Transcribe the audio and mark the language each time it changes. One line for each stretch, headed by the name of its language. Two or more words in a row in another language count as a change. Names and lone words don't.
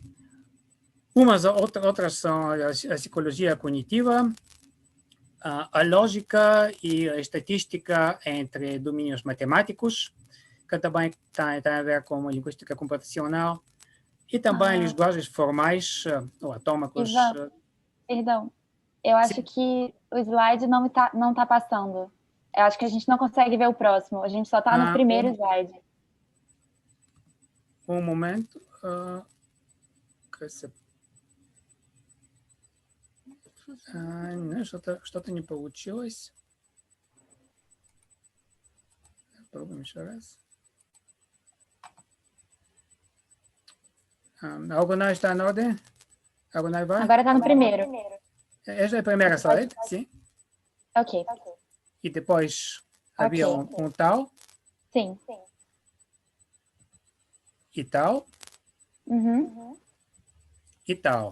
Portuguese: Outras são a psicologia cognitiva, a lógica e a estatística entre domínios matemáticos, que também tem a ver com a linguística computacional, e também linguagens formais ou atômicos. Ivan, perdão, eu acho que o slide não tá passando. Eu acho que a gente não consegue ver o próximo, a gente só está no primeiro slide. Um momento.
Russian: Что-то не получилось. Попробуем еще раз.
Portuguese: Alguma está na ordem? Alguma vai? Agora está no primeiro. Esta é a primeira slide, sim? Ok. E depois havia um tal? Sim. E tal? E tal.